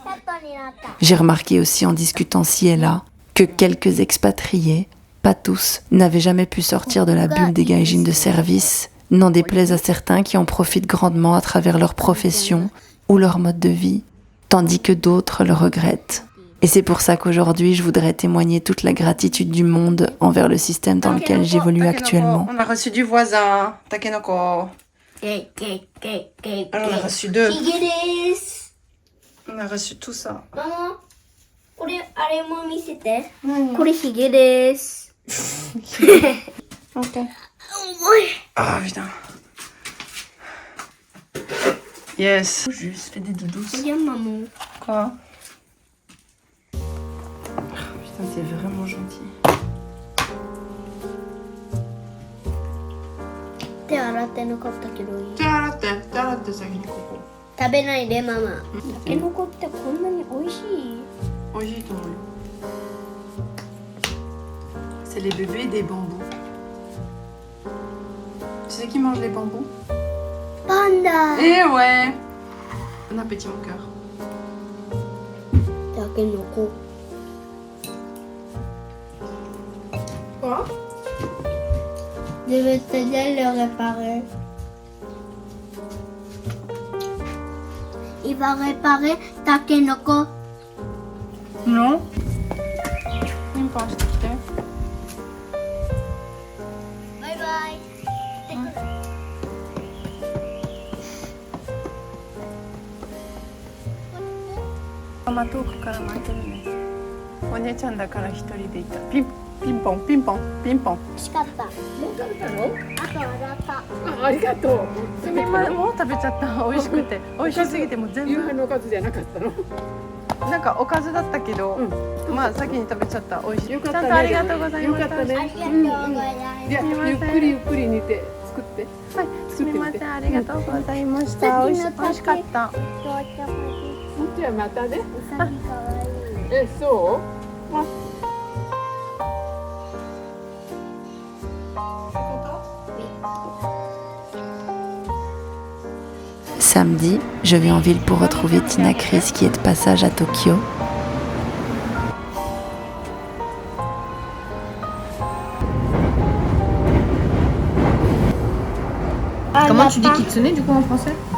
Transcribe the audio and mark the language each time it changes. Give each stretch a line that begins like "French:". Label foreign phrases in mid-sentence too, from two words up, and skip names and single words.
French: J'ai remarqué aussi en discutant ci et là que quelques expatriés, pas tous, n'avaient jamais pu sortir de la bulle des gaijins de service, n'en déplaise à certains qui en profitent grandement à travers leur profession ou leur mode de vie, tandis que d'autres le regrettent. Et c'est pour ça qu'aujourd'hui, je voudrais témoigner toute la gratitude du monde envers le système dans lequel j'évolue actuellement. On a reçu du voisin, takenoko. Alors on a reçu 2. On a reçu tout ça. Maman,
Japanese: これあれも見せて。これヒゲです。 Ok. 重い。
French: Ah putain. Yes. Juste fais des doudous. Regarde maman. Quoi? Putain, t'es vraiment gentil.
Japanese: 手洗ってなかったけどいい。手洗って先にここ。食べないでママ。タケノコってこんなに美味しい？美味しいと思うよ。
French: C'est les bébés des bambous. Tu sais qui mange les bambous?
Japanese: パンダ。
French: Eh ouais. Bon appétit mon cœur.
Japanese: タケノコ。
French: Quoi? Je vais t'aider à le réparer. Il va réparer takenoko. Non. Même pas, je t'ai quitté.
English: Bye bye.
Japanese: ママ遠くから巻いてるね。お姉ちゃんだから一人でいた。ピンポンピンポンピンポン。美味しかった。もう食べたの？あと洗った。ありがとう。すみません、もう食べちゃった。美味しくて、美味しすぎてもう全部。夕飯のおかずじゃなかったの。なんかおかずだったけど、まあ先に食べちゃった。美味しい。よかったね。ちゃんとありがとうございました。よかったね。ありがとうございます。いや、ゆっくりゆっくり煮て作って。はい、すみません、ありがとうございました。美味しかった。じゃあまたね。うさぎかわいい。え、そう？
French: Samedi, je vais en ville pour retrouver Tina Chris qui est de passage à Tokyo. Comment tu dis kitsune du coup en français?